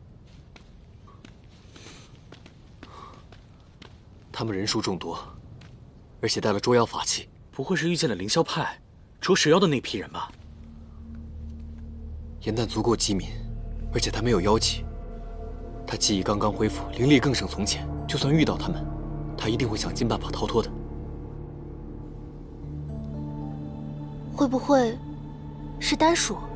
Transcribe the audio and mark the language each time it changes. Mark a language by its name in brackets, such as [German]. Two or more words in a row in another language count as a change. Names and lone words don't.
[Chinese] 他們人數眾多，而且帶了捉妖法器。不會是遇見了凌霄派捉蛇妖的那批人吧？嚴旦足夠機敏，而且他沒有妖氣，他記憶剛剛恢復，靈力更勝從前。就算遇到他們，他一定會想盡辦法逃脫的。會不會是丹鼠？